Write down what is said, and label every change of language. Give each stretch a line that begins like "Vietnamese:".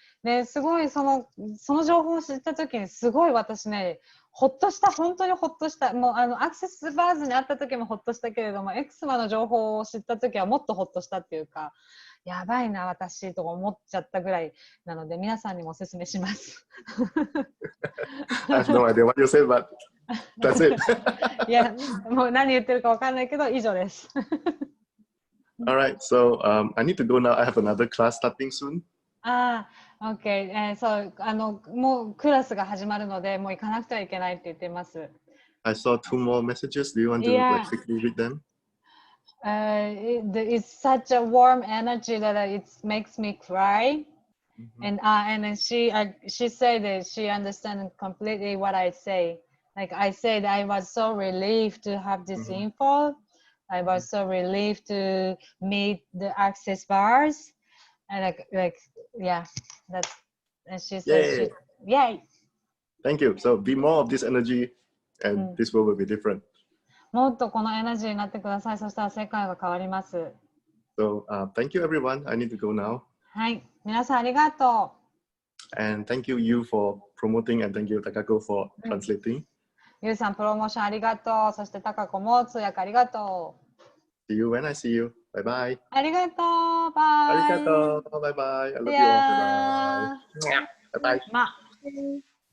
Japanese: ですごいその情報を知った時にすごい私ね、ほっとした、本当にほっとした。もうアクセスバーズにあった時もほっとしたけれども、エクスマの情報を知った時はもっとほっとしたっていうか、やばいな私と思っちゃったぐらいなので、皆さんにもお勧めします。
English: I have no idea what you said, but that's it.
Japanese: いや、もう何言ってるかわかんないけど、以上です。
English: All right, so I need to go now. I have another class starting soon.
Japanese: OK、そうもうクラスが始まるので、もう行かなくてはいけないって言ってます。
English: I saw 2 more messages. Do you want to like, quickly read them? It's such a warm energy that it makes me cry. And then she said that she understands completely what I say. Like I said, I was so relieved to have this info. I was so relieved to meet the access bars. And yeah, and she said, yay. Thank you. So be more of this energy, and this world will be different.
Japanese: もっとこのエナジーになってください。そしたら世界が変わります。
English: So thank you, everyone. I need to go now.
Japanese: はい、皆さんありがとう。
English: And thank you for promoting, and thank you, Takako, for translating.
Japanese: ゆうさん、プロモーションありがとう。そして、たかこも通訳ありがと
English: う。See you when I see you. Bye bye.
Japanese: ありがとう。バイ。ありがとう。
English: Bye bye. I love you all. Bye bye. Bye bye.